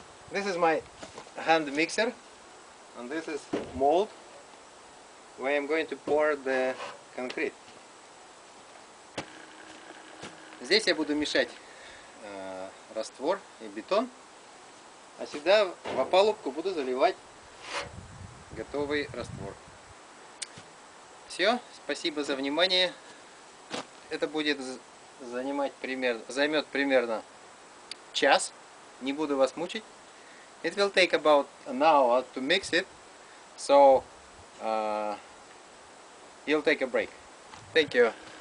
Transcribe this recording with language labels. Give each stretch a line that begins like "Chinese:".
English: This is my hand mixer, and this is mold where I'm going to pour the concrete.
Russian: Здесь я буду мешать раствор и бетон, а сюда в опалубку буду заливать готовый раствор. Все, спасибо за внимание. Это будет займет примерно час. Не буду вас мучить.
English: It will take about an hour to mix it, so you'll take a break. Thank you.